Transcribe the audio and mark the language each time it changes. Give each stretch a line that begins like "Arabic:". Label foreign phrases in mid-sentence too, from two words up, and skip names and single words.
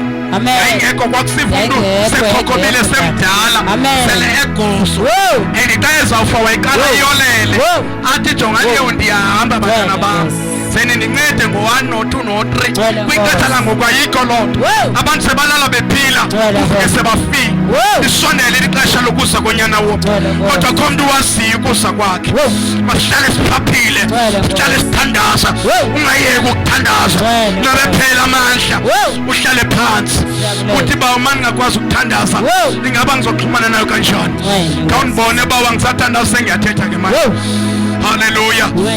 Xhosa: Yayingekho kwakusiva umntu sekhokhomile semdala sele egoso and xa ezawufa wayiqala iyolele athi jongani leyo ndiyahamba bantwana bam senindincede ngo-1 no-2 no-3 kwixesha langoku ayikho loo nto. Abantu sebalala bephila ufike sebafile. Isondele ixesha lokuza konyana wonke kodwa kho mntu waziyo ukuza kwakhe.
Zulu: Masihlale siphaphile sihlale sithandaza ungayeki ukuthandaza nobe phela amandla uhlale phansi uthi ba uma ngingakwazi ukuthandaza ingaba ngizoxhumana nayo kanjani. Khawundibone bawa ngisathandaza sengiyathetha ke manje. Haleluya.